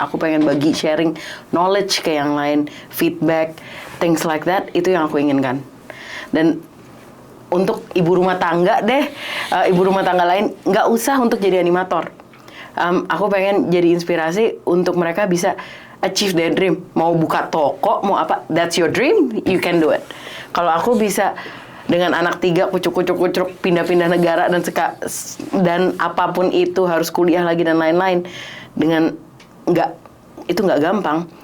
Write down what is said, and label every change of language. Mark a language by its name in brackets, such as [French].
[Indonesian] Aku pengen bagi sharing knowledge ke yang lain, feedback, [English] things like that. [Indonesian] Itu yang aku inginkan. Dan untuk ibu rumah tangga deh, ibu rumah tangga lain nggak usah untuk jadi animator. Aku pengen jadi inspirasi untuk mereka bisa [English] achieve their dream. [Indonesian] Mau buka toko, mau apa, [English] that's your dream, you can do it. [Indonesian] Kalau aku bisa dengan anak 3 kucuk-kucuk pindah-pindah negara dan apapun itu harus kuliah lagi dan lain-lain, dengan itu nggak gampang.